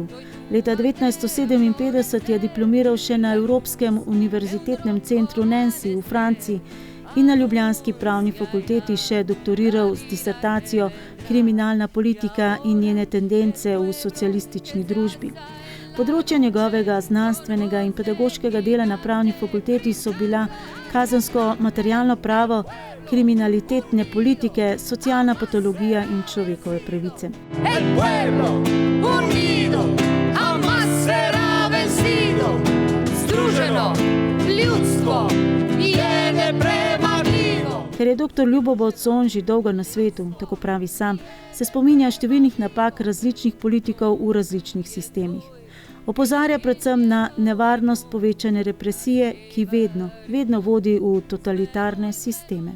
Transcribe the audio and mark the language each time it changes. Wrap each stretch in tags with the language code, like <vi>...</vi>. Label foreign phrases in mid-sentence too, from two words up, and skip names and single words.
<sl>Leta 1957 je diplomiral še na Evropskem univerzitetnem centru Nancy v Franciji in na Ljubljanski pravni fakulteti še doktoriral z disertacijo Kriminalna politika in njene tendence v socialistični družbi. Področja njegovega znanstvenega in pedagoškega dela na pravni fakulteti so bila kazensko-materialno pravo, kriminalitetne politike, socialna patologija in človekove pravice.</sl> <es>El pueblo unido jamás será vencido.</es> <sl>Združeno ljudstvo je nepremagljivo. Ker je dr. Ljubo Bavcon že dolgo na svetu, tako pravi sam, se spominja številnih napak različnih politikov v različnih sistemih. Opozarja predvsem na nevarnost povečane represije, ki vedno vodi v totalitarne sisteme.</sl>